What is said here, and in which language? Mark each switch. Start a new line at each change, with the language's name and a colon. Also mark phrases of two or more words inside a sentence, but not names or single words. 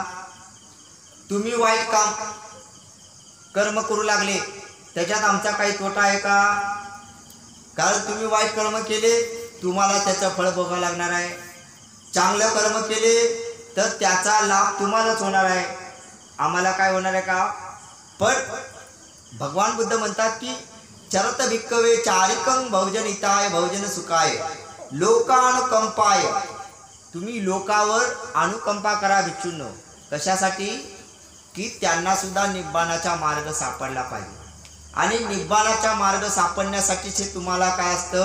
Marathi: तुम्ही वाईट काम कर्म करू लागले त्याच्यात आमचा काही तोटा आहे का? कारण तुम्ही वाईट कर्म केले तुम्हाला त्याचं फळ भोगावं लागणार आहे. चांगलं कर्म केले तर त्याचा लाभ तुम्हालाच होणार आहे, आम्हाला काय होणार आहे का? पण भगवान बुद्ध म्हणतात की
Pali: चरत भिक्कवे चारिकं बहुजन हिताय बहुजन सुखाय लोकानुकंपाय.
Marathi: तुम्ही लोकावर अनुकंपा करा भिक्षूंनो. कशासाठी? की त्यांना सुद्धा निब्बाणाचा मार्ग सापडला पाहिजे आणि निब्बाणाचा मार्ग सापडण्यासाठी तुम्हाला काय असतं?